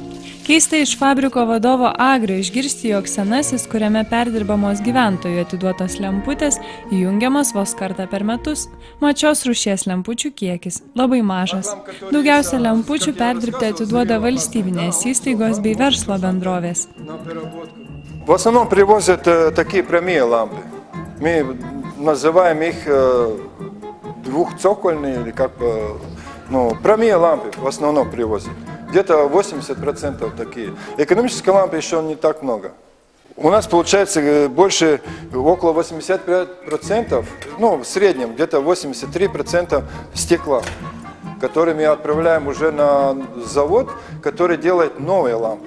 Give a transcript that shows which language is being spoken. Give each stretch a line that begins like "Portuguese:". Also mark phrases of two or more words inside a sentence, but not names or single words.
Lithuanian: Keista iš fabriko vadovo Agrio išgirsti, jog senasis, kuriame perdirbamos gyventojų atiduotos lemputės, įjungiamas vos kartą per metus. Mat šios rūšies lempučių kiekis labai mažas. Daugiausia lempučių perdirbti atiduoda valstybinės įstaigos bei verslo bendrovės.
Russian: В основном привозят такие прямые лампы. Мы называем их двухцокольные или как бы, прямые лампы в основном привозят. Где-то 80% такие. Экономические лампы еще не так много. У нас получается больше, около 85%, в среднем где-то 83% стекла, которые мы отправляем уже на завод, который делает новые лампы.